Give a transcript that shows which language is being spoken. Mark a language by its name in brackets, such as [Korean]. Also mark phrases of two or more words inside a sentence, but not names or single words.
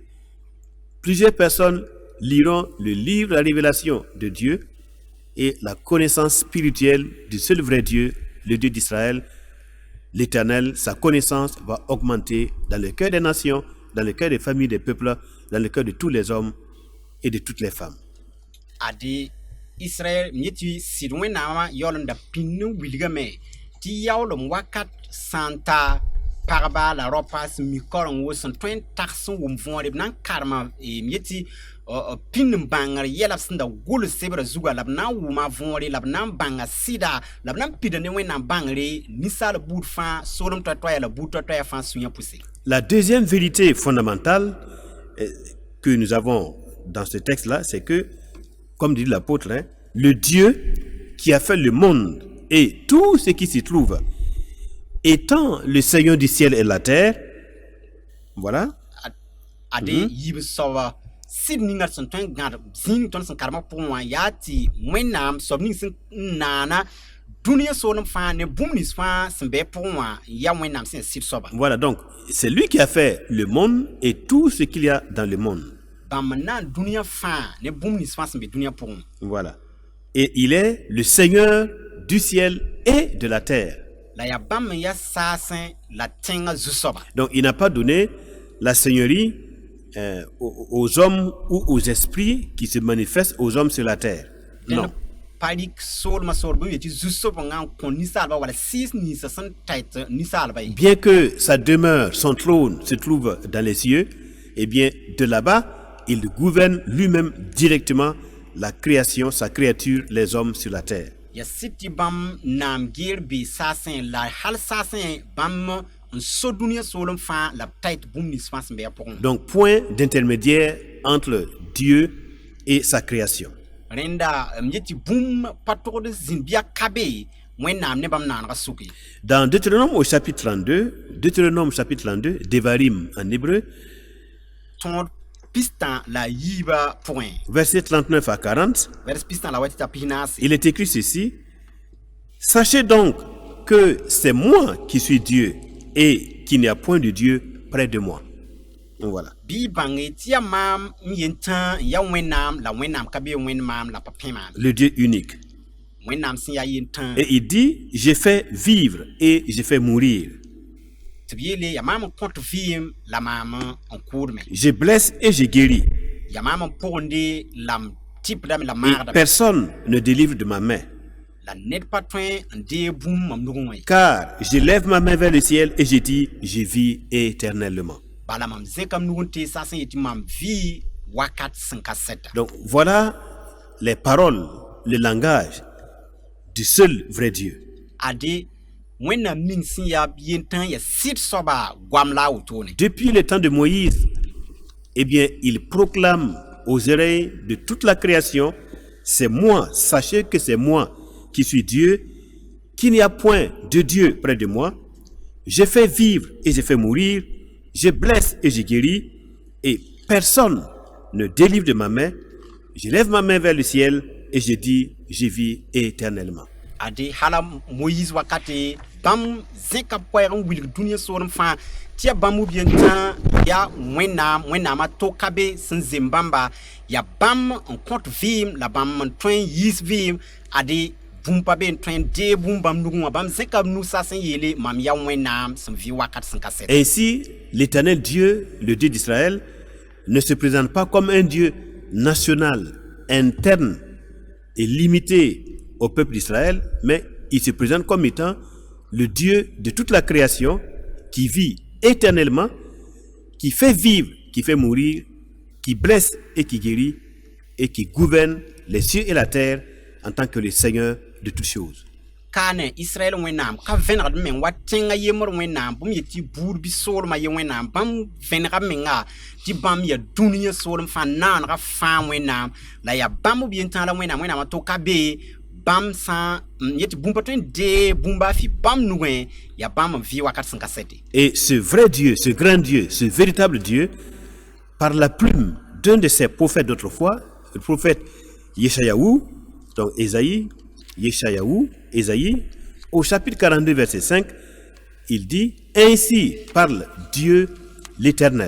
[French] Plusieurs personnes liront le livre de la révélation de Dieu et la connaissance spirituelle du seul vrai Dieu, le Dieu d'Israël, l'Éternel. Sa connaissance va augmenter dans le cœur des nations, dans le cœur des familles, des peuples, dans le cœur de tous les hommes et de toutes les femmes. [Mossi] Israël nyeti sidwen nama yolanda pinu wilgame ti yawlum wakat santa pagba la ropa sẽn mi koreng wo sẽn tõe n tags n wʋm võore b na n karema m yetɩ pĩnd n bãngr yɛla b sẽn da gʋls sebra zugã la b na n wʋma võore la b na n bãnga sɩda la b na n pida ne wẽnnaam bãngre ninsaal buud fãa soolem toa-toaya la buud toa-toaya fãa sũyã pʋse. [French] La deuxième vérité fondamentale que nous avons dans ce texte-là, c'est que, comme dit l'apôtre, hein, le Dieu qui a fait le monde et tout ce qui s'y trouve, étant le Seigneur du ciel et de la terre, voilà. [Mossi] Ade yib soaba sɩd ninga sẽn tõe n gãd zĩig tõnd sẽn karema pʋgẽ wã yaa tɩ wẽnnaam soab ning sẽn naana dũniyã soolem fãa ne bũmb nins fãa sẽn be pʋgẽ wã yaa wẽnnaam sẽn sɩd soaba. [French] Voilà, donc c'est lui qui a fait le monde et tout ce qu'il y a dans le monde. [Mossi] Bãmb n na n dũniyã fãa ne bũmb nins fãa sẽn be dũniyã pʋgẽ. [French] Voilà. Et il est le Seigneur du ciel et de la terre. [Mossi] La ya bãmb n yaa saasẽ la tẽngã zu-soaba. [French] Donc il n'a pas donné la seigneurie aux hommes ou aux esprits qui se manifestent aux hommes sur la terre. Non. [Mossi] Parik soolmã sool bõe yetɩ zu-soab n kõ ninsaalba wala sɩɩs ninsã sẽn tɛt ninsaalba ye. [French] Bien que sa demeure, son trône se trouve dans les cieux, eh bien de là-bas, il gouverne lui-même directement la création, sa créature, les hommes sur la terre. [Mossi] Ya sɩd tɩ bãmb naam geer bɩ saasẽ la hal saasẽ bãmb n so dũniyã soolem fãa la b tɛt bũmb nins fãa sẽn be yaa pʋgẽ. [French] Donc point d'intermédiaire entre Dieu et sa création. [Mossi] Rẽnda m yetɩ bũmb pa togd zĩn bɩa ka be wẽnnaam ne bãmb naanegã sʋk ye. [French] Dans Deutéronome au chapitre 32, Devarim en hébreu, [Mossi] tõod pistã la yiibã pʋgẽ. [French] versets 39 à 40, [Mossi] Vers pistã la wa tɩ t'a pis-naase. [French] il est écrit ceci: Sachez donc que c'est moi qui suis Dieu et qu'il n'y a point de Dieu près de moi. Donc voilà. [Mossi] Bɩ y bãnge tɩ yaa maam n yentã n yaa wẽnnaam la wẽnnaam ka be wẽnd maam la pa pẽ maam. [French] Le Dieu unique. [Mossi] Wẽnnaam sẽn yaa yentã [French] Et il dit, j'ai fait vivre et j'ai fait mourir. [Mossi] tɩ b yeele yaa maam n kõt vɩɩm la maam n kʋʋdme. [French] Je blesse et je guéris. [Mossi] Yaa maam n pʋgende la m tɩpdame la [French] Et [Mossi] maagdame. [French] personne ne délivre de ma main. [Mossi] La ned pa tõe n dee bũmb mam nugẽ wã ye. [French] Car je lève ma main vers le ciel et je dis, je vis éternellement. [Mossi] Bala mam zẽkame nug n tees sã sẽn yetɩ mam vɩɩ wakat sẽn ka sɛta. [French] Donc voilà les paroles, le langage du seul vrai Dieu. [Mossi] Ade wẽnnaam ning sẽn yaa yentã yaa sɩd soaba goam la a wotone. [French] Depuis le temps de Moïse, eh bien, il proclame aux oreilles de toute la création, c'est moi, sachez que c'est moi qui suis Dieu, qu'il n'y a point de Dieu près de moi. Je fais vivre et je fais mourir, je blesse et je guéris, et personne ne délivre de ma main. Je lève ma main vers le ciel et je dis, je vis éternellement. [Mossi] Ade hala Moïse wakate bãmb zẽka koɛɛg n wilg dũniyã soolem fãa tɩ yaa bãmb b yentã yaa wẽnnaamã to ka be sẽn zem bãmba yaa bãmb n kõt vɩɩm la bãmb n tõe n yiis vɩɩm ade bũmb pa be n tõe n dee bũmb bãmb nugẽ wã bãmb zẽka b nusa sẽn yeele mam yaa wẽnnaam sẽn vɩ wakat sẽn ka sɛt. [French] Ainsi, l'Éternel Dieu, le Dieu d'Israël, ne se présente pas comme un Dieu national, interne et limité au peuple d'Israël, mais il se présente comme étant le Dieu de toute la création qui vit éternellement, qui fait vivre, qui fait mourir, qui blesse et qui guérit, et qui gouverne les cieux et la terre en tant que le Seigneur de toutes choses. [Mossi] Kaane Israël wẽnnaam ka vẽnegd meng wa tẽngã yembr wẽnnaam bũmb yetɩ tɩ buud bɩ soolmã ye wẽnnaam bãmb vẽnega menga tɩ bãmb yaa dũniyã soolem fãa naanega fãa wẽnnaam la yaa bãmb b yentã la wẽnnaamã to ka be bãmb sã n yetɩ bũmb pa tõe n dee bũmba fɩ bãmb nugẽ yaa bãmb n vɩ wakat sẽn ka sɛte. [French] Et ce vrai Dieu, ce grand Dieu, ce véritable Dieu, par la plume d'un de ses prophètes d'autrefois, le prophète Yeshayahu, donc Ésaïe, Ésaïe, au chapitre 42, verset 5, il dit, ainsi parle Dieu l'Éternel.